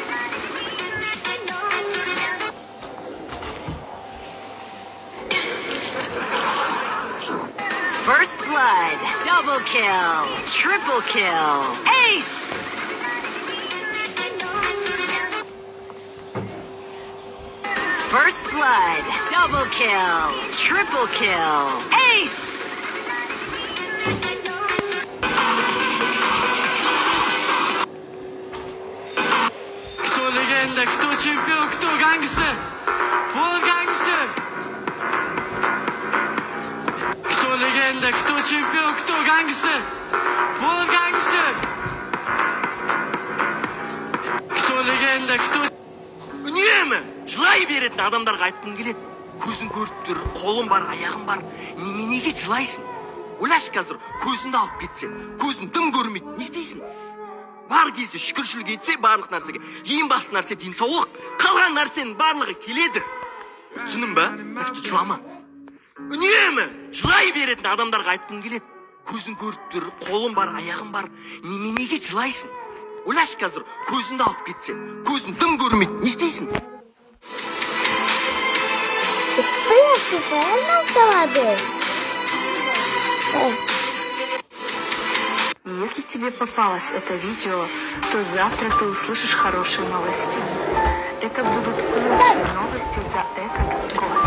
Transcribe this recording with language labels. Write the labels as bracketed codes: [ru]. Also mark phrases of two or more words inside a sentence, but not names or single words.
[en] First blood, double kill, triple kill, ace! First blood, double kill, triple kill, ace! [ru] Кто легенда, кто чемпион, кто гангстер? Вот гангстер! Кто легенда, кто чемпион, кто гангстер? Вот гангстер! Кто легенда, кто... [kk] үнемі жылай беретін адамдарға айтқым келеді. Көзің көріп тұр, қолың бар, аяғың бар. Неменеге жылайсың? Ойлашы қазір, көзіңді алып кетсе, көзің дым көрмейді, не істейсің? Бар кезде шүкіршілік етсе, барлық нәрсеге. Ең басты нәрсе денсаулық, қалған нәрсенің барлығы келеді. Түсіндің бе? Так жылама. Үнемі жылай беретін адамдарға айтқым келеді. Көзің көріп тұр, қолың бар, аяғың бар. Неменеге жылайсың? Ойлашы қазір, көзіңді алып кетсе, көзің дым көрмейді, не істейсің? [ru] Если тебе попалось это видео, то завтра ты услышишь хорошие новости. Это будут лучшие новости за этот год.